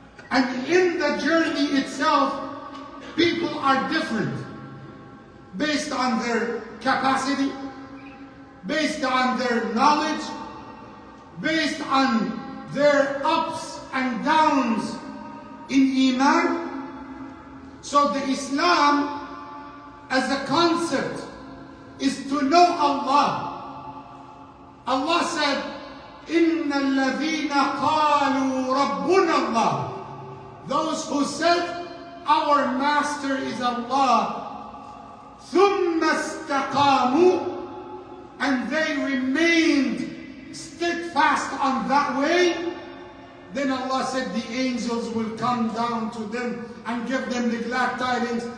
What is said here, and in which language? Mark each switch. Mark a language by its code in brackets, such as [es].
[en] And in the journey itself, people are different based on their capacity, based on their knowledge, based on their ups and downs in Imam. So the Islam as a concept is to know Allah. Allah said, [ar] إِنَّ الَّذِينَ قَالُوا رَبُّنَا اللَّهُ. [en] Those who said, our Master is Allah, [ar] ثُمَّ اسْتَقَامُوا, [en] and they remained steadfast on that way, then Allah said the angels will come down to them and give them the glad tidings.